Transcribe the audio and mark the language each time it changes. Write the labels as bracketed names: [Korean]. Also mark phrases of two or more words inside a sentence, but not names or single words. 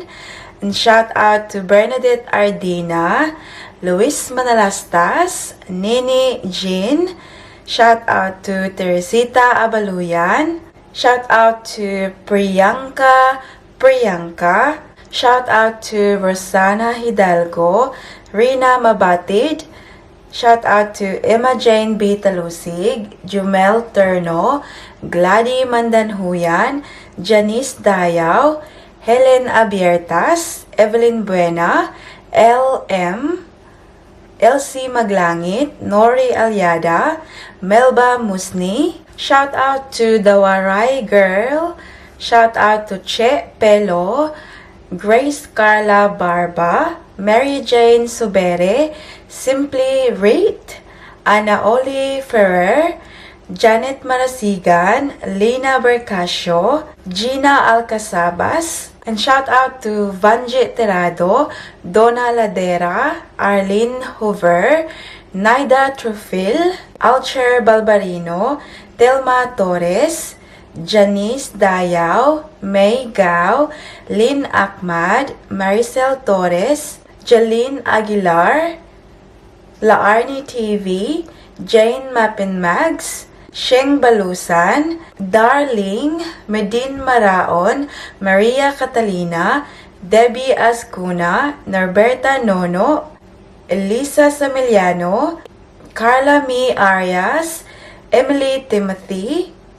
[English] And shout out to Bernadette Ardina, Luis Manalastas, Nini Jean. Shout out to Teresita Abaluyan. Shout out to Priyanka. Shout out to Rosana Hidalgo, Rina Mabatid. Shout out to Emma Jane B. Talusig, Jumel Terno, Glady Mandanhuyan, Janice Dayaw, Helen Abiertas, Evelyn Buena, LM, Elsie Maglangit, Nori Alyada, Melba Musni. Shout out to the Waray Girl. Shout out to Che Pelo, Grace Carla Barba, Mary Jane Subere, Simply Rate, Ana Oli Ferrer, Janet Marasigan, Lina Bercasio, Gina Alcasabas. And shout out to Vanjit Terado, Donna Ladera, Arlene Hoover, Naida Trufil, Alcher Balbarino, Telma Torres, Janice Dayaw, May Gao, Lynn Ahmad, Maricel Torres, Jaline Aguilar, Laarni TV, Jane Mapinmags, Sheng Balusan, Darling, Medin Maraon, Maria Catalina, Debbie Ascuna, Norberta Nono, Elisa Samiliano, Carla Mi Arias, Emily Timothy,